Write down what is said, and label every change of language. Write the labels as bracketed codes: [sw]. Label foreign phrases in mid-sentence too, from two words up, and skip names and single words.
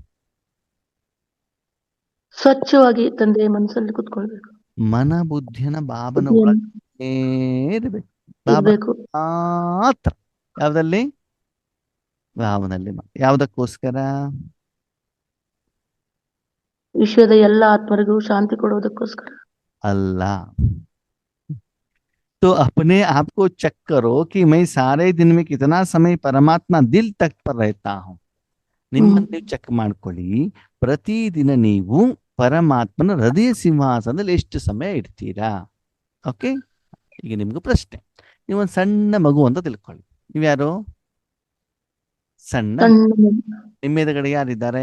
[kn] ಸ್ವಚ್ಛವಾಗಿ ತಂದೆ ಮನಸ್ಸಲ್ಲಿ ಕುತ್ಕೊಳ್ಬೇಕು. ಮನ ಬುದ್ಧಿಯನ್ನ ಬಾಬನ ಒಳಗೆ ಇರ್ಬೇಕು. ಬಾಬಾ ಮಾತ್ರ ಯಾವ್ದಲ್ಲಿ? ಭಾವನಲ್ಲಿ ಯಾವುದಕ್ಕೋಸ್ಕರ? ವಿಶ್ವದ ಎಲ್ಲ ಆತ್ಮರಿಗೂ ಶಾಂತಿ ಕೊಡುವುದಕ್ಕೋಸ್ಕರ. अल्लाह। [hi] तो अपने आप को चेक करो कि मैं सारे दिन में कितना समय परमात्मा दिल तक पर रहता हूँ। [kn] ನಿಮ್ಮನ್ನು ನೀವು ಚೆಕ್ ಮಾಡ್ಕೊಳ್ಳಿ, ಪ್ರತಿದಿನ ನೀವು ಪರಮಾತ್ಮನ ಹೃದಯ ಸಿಂಹಾಸನದಲ್ಲಿ ಎಷ್ಟು ಸಮಯ ಇಡ್ತೀರಾ. ಓಕೆ, ಈಗ ನಿಮ್ಗೆ ಪ್ರಶ್ನೆ, ನೀವೊಂದು ಸಣ್ಣ ಮಗು ಅಂತ ತಿಳ್ಕೊಳ್ಳಿ. ನೀವ್ಯಾರು? ಸಣ್ಣ. ನಿಮ್ಮ ಎದುರುಗಡೆ ಯಾರಿದ್ದಾರೆ?